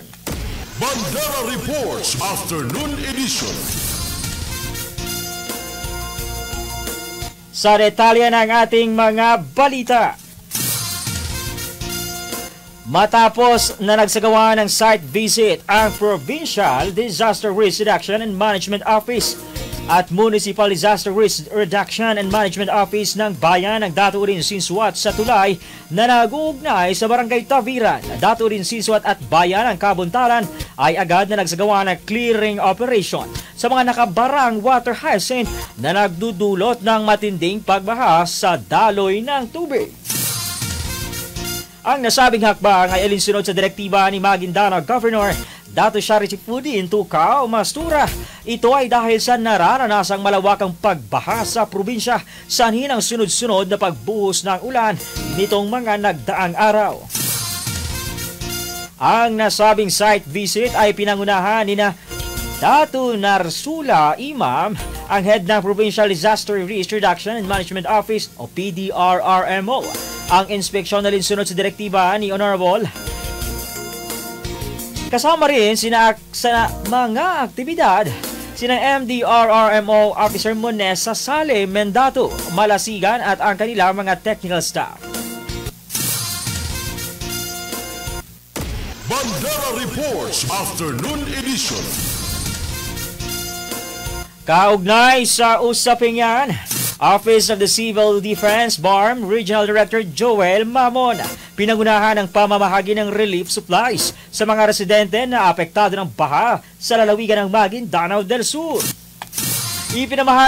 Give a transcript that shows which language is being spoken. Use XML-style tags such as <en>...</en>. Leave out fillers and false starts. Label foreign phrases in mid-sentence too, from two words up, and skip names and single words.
<tl>Bandera Reports Afternoon Edition. Sa detalye ng ating mga balita. Matapos na nagsagawa ng</tl> <en>site visit</en> <tl>ang Provincial Disaster Risk Reduction and Management Office at Municipal Disaster Risk Reduction and Management Office ng Bayan ng Daturin Sinsuat sa tulay na nag-uugnay sa Barangay Taviran, Daturin Sinsuat at Bayan ng Kabuntalan ay agad na nagsagawa ng</tl> <en>clearing operation</en> <tl>sa mga nakabarang</tl> <en>water hyacinth</en> <tl>na nagdudulot ng matinding pagbaha sa daloy ng tubig. Ang nasabing hakbang ay alinsunod sa direktiba ni Maguindanao Governor Dato Sharifudin Tukaw Mastura. Ito ay dahil sa naranasang malawakang pagbaha sa probinsya sanhin ang sunod-sunod na pagbuhos ng ulan nitong mga nagdaang araw. Ang nasabing</tl> <en>site visit</en> <tl>ay pinangunahan ni Dato Narsula Imam, ang head ng Provincial Disaster Risk Reduction and Management Office o PDRRMO. Ang inspeksyon na linsunod sa direktiba ni Honorable. Kasama rin sa mga aktibidad sina MDRRMO Officer Monesa Sale Mendato, Malasigan at ang kanilang mga</tl> <en>technical staff.</en> <tl>Bandera Reports Afternoon Edition. Kaugnay sa usaping yan, Office of the Civil Defense BARM Regional Director Joel Mamon, pinangunahan ng pamamahagi ng</tl> <en>relief supplies</en> <tl>sa mga residente na apektado ng baha sa lalawigan ng Maguindanao del Sur.</tl>